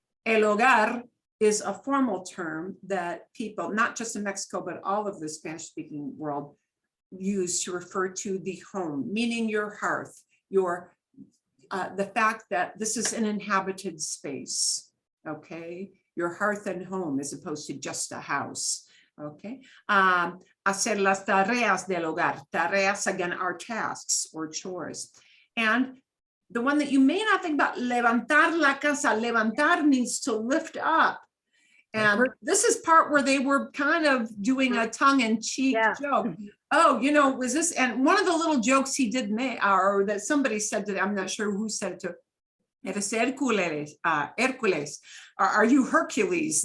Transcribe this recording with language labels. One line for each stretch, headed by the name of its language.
English: El hogar is a formal term that people, not just in Mexico, but all of the Spanish-speaking world, use to refer to the home, meaning your hearth, your the fact that this is an inhabited space, okay? Your hearth and home as opposed to just a house, okay?
Spanish: Hacer las tareas del hogar.
English: Tareas, again, are tasks or chores. And the one that you may not think about,
Spanish: levantar la casa.
English: Levantar means to lift up. And this is part where they were kind of doing a tongue-in-cheek joke. Oh, you know, was this, and one of the little jokes he did make, or that somebody said to, I'm not sure who said it to,
Spanish: eres Hercules,
English: Hercules, are you Hercules?